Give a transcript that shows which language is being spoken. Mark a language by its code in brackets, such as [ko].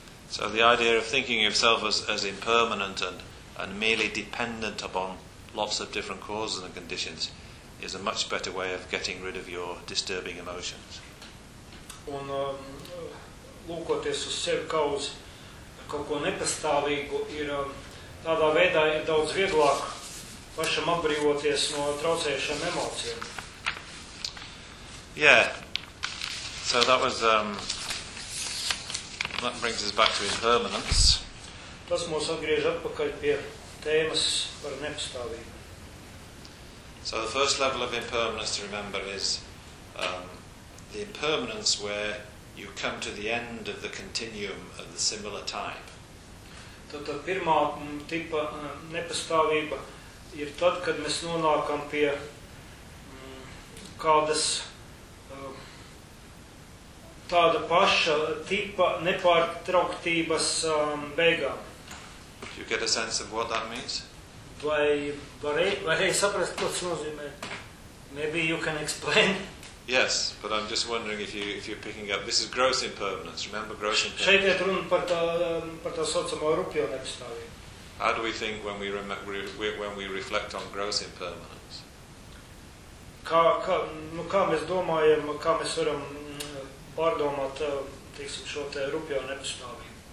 [en] So the idea of thinking yourself as impermanent and merely dependent upon lots of different causes and conditions is a much better way of getting rid of your disturbing emotions. [lv] Un lūkoties uz sevi kā uz kaut ko nepastāvīgu ir tādā veidā ir daudz vieglāk pašam atbrīvoties no traucējušām emocijām. [en] Yeah, so that was, that brings us back to impermanence. [lv] Tas mūs atgriež atpakaļ pie tēmas par nepastāvību. [en] So the first level of impermanence to remember is the impermanence where you come to the end of the continuum of the similar type. [lv] Tātad pirmā tipa nepastāvība ir tad, kad mēs nonākam pie kādas tāda paša tipa nepārtrauktības beigām. [en] Do you get a sense of what that means? [lv] Vai saprast, ko tas nozīmē? [en] Maybe you can explain. Yes, but I'm just wondering if you're picking up. This is gross impermanence. Remember gross impermanence? [lv] Šeit iet runa par tā saucamo rupjo nepastāvību. [en] How do we think when we reflect on gross impermanence? [lv] Kā mēs domājam, kā mēs varam pārdomāt, teiksim, šo te rupjo nepastāvību.